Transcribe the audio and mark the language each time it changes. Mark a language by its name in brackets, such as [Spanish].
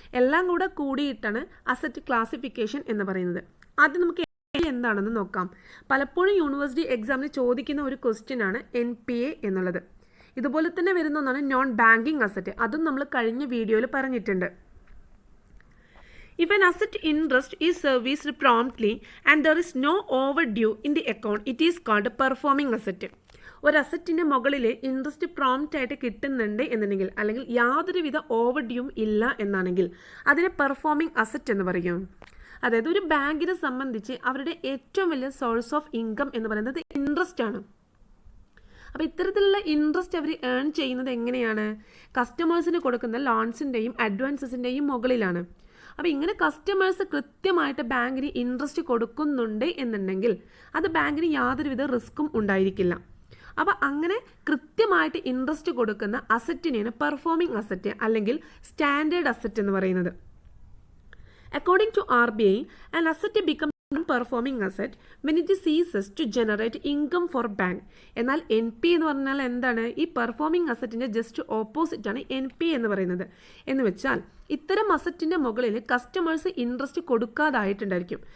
[Malayalam] എല്ലാം കൂടെ കൂടിയിട്ടാണ് അസറ്റ് ക്ലാസിഫിക്കേഷൻ എന്ന് പറയുന്നത്. ആദ്യം നമുക്ക് എന്താണെന്ന് നോക്കാം. പലപ്പോഴും യൂണിവേഴ്സിറ്റി എക്സാമിന് ചോദിക്കുന്ന ഒരു ക്വസ്റ്റ്യൻ ആണ് NPA എന്നുള്ളത്. ഇതുപോലെ തന്നെ വരുന്ന ഒന്നാണ് നോൺ ബാങ്കിങ് അസറ്റ്. അതും നമ്മൾ കഴിഞ്ഞ വീഡിയോയിൽ പറഞ്ഞിട്ടുണ്ട്. [English] If an asset interest is serviced promptly and there is no overdue in the account, it is called performing asset. [Malayalam] ഒരു അസറ്റിൻ്റെ മുകളിൽ ഇൻട്രസ്റ്റ് പ്രോംപ്റ്റ് ആയിട്ട് കിട്ടുന്നുണ്ട് എന്നുണ്ടെങ്കിൽ, അല്ലെങ്കിൽ യാതൊരുവിധ ഓവർഡ്യൂവും ഇല്ല എന്നാണെങ്കിൽ അതിനെ പെർഫോമിംഗ് അസറ്റ് എന്ന് പറയും. അതായത് ഒരു ബാങ്കിനെ സംബന്ധിച്ച് അവരുടെ ഏറ്റവും വലിയ സോഴ്സ് ഓഫ് ഇൻകം എന്ന് പറയുന്നത് ഇൻട്രസ്റ്റ് ആണ്. അപ്പോൾ ഇത്തരത്തിലുള്ള ഇൻട്രസ്റ്റ് അവർ ഏൺ ചെയ്യുന്നത് എങ്ങനെയാണ്? കസ്റ്റമേഴ്സിന് കൊടുക്കുന്ന ലോൺസിൻ്റെയും അഡ്വാൻസസിൻ്റെയും മുകളിലാണ്. അപ്പോൾ ഇങ്ങനെ കസ്റ്റമേഴ്സ് കൃത്യമായിട്ട് ബാങ്കിന് ഇൻട്രസ്റ്റ് കൊടുക്കുന്നുണ്ട് എന്നുണ്ടെങ്കിൽ അത് ബാങ്കിന് യാതൊരുവിധ റിസ്ക്കും ഉണ്ടായിരിക്കില്ല. അപ്പോൾ അങ്ങനെ കൃത്യമായിട്ട് ഇൻട്രസ്റ്റ് കൊടുക്കുന്ന അസറ്റിനെയാണ് പെർഫോമിംഗ് അസറ്റ് അല്ലെങ്കിൽ സ്റ്റാൻഡേർഡ് അസറ്റ് എന്ന് പറയുന്നത്. [English] According to RBI, an asset becomes non-performing asset when it ceases to generate income for bank. [Malayalam] എന്നാൽ NPA എന്ന് പറഞ്ഞാൽ എന്താണ്? ഈ പെർഫോമിംഗ് അസറ്റിൻ്റെ ജസ്റ്റ് ഓപ്പോസിറ്റ് ആണ് NPA എന്ന് പറയുന്നത്. എന്ന് വെച്ചാൽ ഇത്തരം അസറ്റിൻ്റെ മുകളിൽ കസ്റ്റമേഴ്സ് ഇൻട്രസ്റ്റ് കൊടുക്കാതായിട്ടുണ്ടായിരിക്കും.